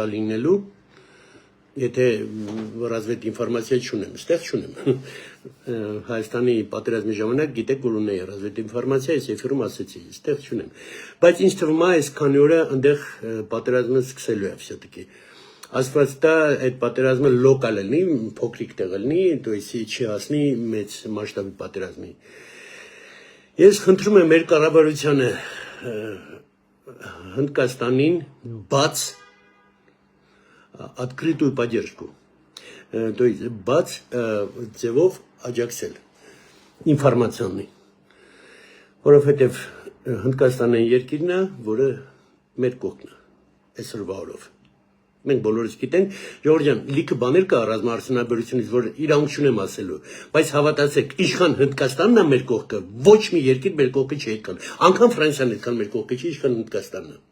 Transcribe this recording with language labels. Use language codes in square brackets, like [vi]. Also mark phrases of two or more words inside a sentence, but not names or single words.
[hy] լինելու եթե ռազմետ ինֆորմացիա չունեմ ստեղ չունեմ Հայաստանի պատերազմի ժամանակ գիտեք որ ունեի ռազմետ ինֆորմացիա ես էֆիրում ասեցի ստեղ չունեմ բայց ինձ թվում է այսքանի օրը այնտեղ պատերազմը սկսելու է всё-таки Աստված տա այդ պատերազմը լոկալ լինի փոքրիկ տեղ լինի [ru] то есть [hy] չի հասնի մեծ մասշտաբի պատերազմի Ես խնդրում եմ մեր կառավարությանը Հնդկաստանին բաց [ru] открытую поддержку. То есть [hy] бац ձևով աջակցել ինֆորմացիոնի. Որովհետև Հնդկաստանը երկիրն է, որը մեր կողքն է, այսօրվա օրով. Մենք բոլորս գիտենք, Ժորժ ջան, լիքը բաներ կա ռազմաարդյունաբերությունից, որ իրանք չունեմ ասելու, բայց հավատացեք, իշխան Հնդկաստանն է մեր կողքը, ոչ մի երկիր մեր կողքը չի այդքան, անգամ Ֆրանսիան այդքան մեր կողքը չի, իշխան Հնդկաստանն է.